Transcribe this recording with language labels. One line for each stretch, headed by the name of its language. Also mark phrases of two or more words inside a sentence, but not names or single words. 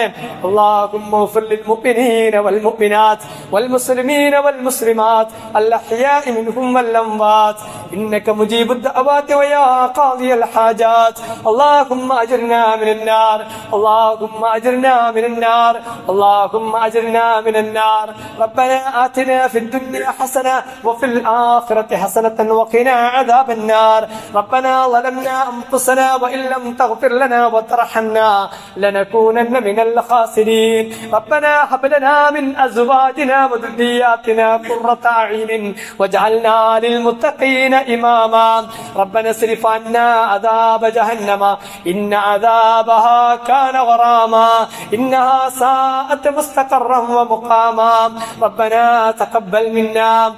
Arabic: اللهم اغفر للمؤمنين والمؤمنات والمسلمين والمسلمات الأحياء منهم والأموات إنك مجيب الدعوات ويا قاضي الحاجات. اللهم أجرنا من النار، اللهم أجرنا من النار، اللهم أجرنا من النار. ربنا آتنا في الدنيا حسنة وفي الآخرة حسنة وقنا عذاب النار. റബ്ബനാ ظلمنا أنفسنا وإن لم تغفر لنا وترحمنا لنكونن من الخاسرين. ربنا هب لنا من أزواجنا وذرياتنا وذرياتنا قرة أعين واجعلنا للمتقين إماما ربنا اصرف عنا عذاب جهنم إن عذابها كان غراما إنها ساءت مستقرا ومقاما ربنا تقبل منا